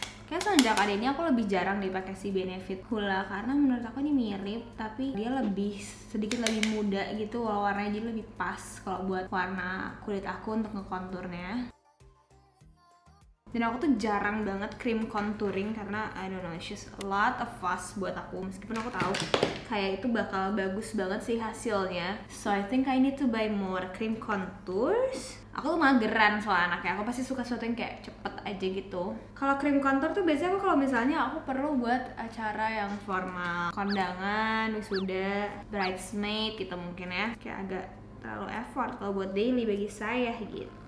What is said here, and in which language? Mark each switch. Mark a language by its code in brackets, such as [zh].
[id] Kayak semenjak ada ini aku lebih jarang dipakai si Benefit Hoola, karena menurut aku ini mirip, tapi dia lebih sedikit lebih muda gitu, warnanya jadi lebih pas kalau buat warna kulit aku untuk ngekonturnya. Dan aku tuh jarang banget cream contouring karena [en] I don't know, it's just a lot of fuss [id] buat aku. Meskipun aku tahu kayak itu bakal bagus banget sih hasilnya. [en] So I think I need to buy more cream contours. [id] Aku tuh mageran soal anaknya, aku pasti suka sesuatu yang kayak cepet aja gitu. Kalau cream contour tuh biasanya aku kalau misalnya aku perlu buat acara yang formal, kondangan, wisuda, bridesmaid gitu mungkin ya. Kayak agak terlalu effort kalau buat daily bagi saya gitu.